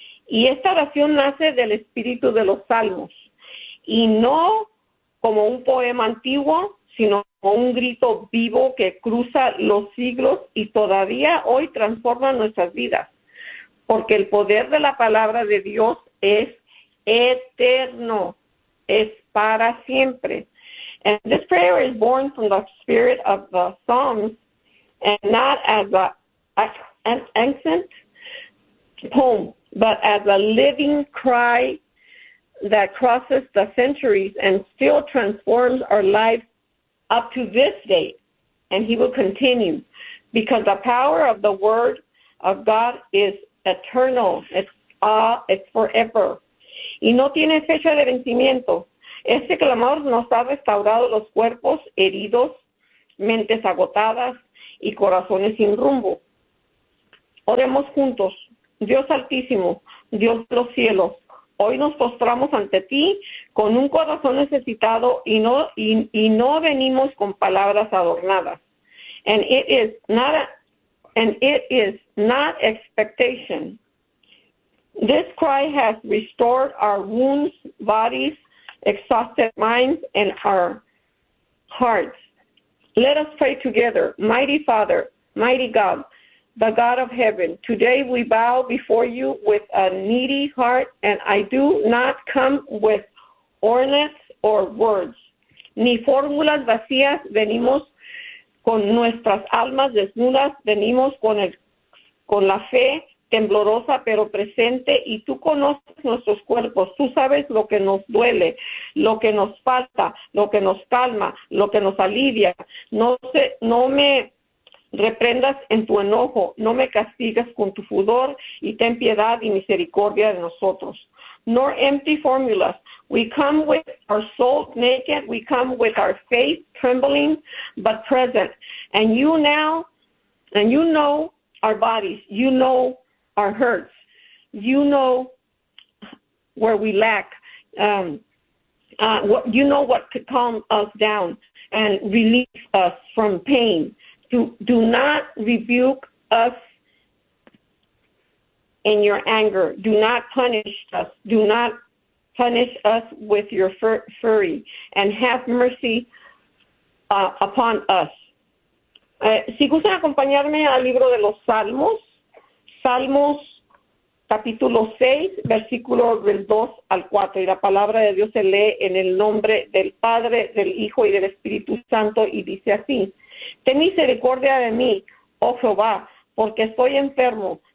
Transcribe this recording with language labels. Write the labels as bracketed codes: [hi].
[es] Y esta oración nace del espíritu de los salmos. Y no como un poema antiguo, sino como un grito vivo que cruza los siglos y todavía hoy transforma nuestras vidas. Porque el poder de la palabra de Dios es eterno, es para siempre. [en] And this prayer is born from the spirit of the Psalms and not as an ancient poem, but as a living cry that crosses the centuries and still transforms our lives up to this day. And He will continue because the power of the word of God is eternal. It's forever. [es] Y no tiene fecha de vencimiento. Este clamor nos ha restaurado los cuerpos heridos, mentes agotadas y corazones sin rumbo. Oremos juntos. Dios Altísimo, Dios de los cielos, hoy nos postramos ante ti con un corazón necesitado y no venimos con palabras adornadas. [en] And it is not and it is not expectation. This cry has restored our wounds, bodies, exhausted minds, and our hearts. Let us pray together. Mighty Father, mighty God, the God of heaven, today we bow before you with a needy heart, and I do not come with ornaments or words. [es] Ni fórmulas vacías, venimos con nuestras almas desnudas, venimos con el, con la fe temblorosa pero presente, y tú conoces nuestros cuerpos, tú sabes lo que nos duele, lo que nos falta, lo que nos calma, lo que nos alivia. No sé, no me reprendas en tu enojo, no me castigas con tu furor, y ten piedad y misericordia de nosotros. [en] Nor empty formulas. We come with our souls naked, we come with our faith trembling but present. And you now, and you know our bodies, you know our hurts, you know where we lack, you know what could calm us down and relieve us from pain. Do not rebuke us in your anger. Do not punish us. Do not punish us with your fury, and have mercy upon us. [es] Si gustan acompañarme al libro de los Salmos, Salmos capítulo 6, versículo del 2 al 4, y la palabra de Dios se lee en el nombre del Padre, del Hijo y del Espíritu Santo, y dice así: Ten misericordia de mí, oh Jehová, porque estoy enfermo.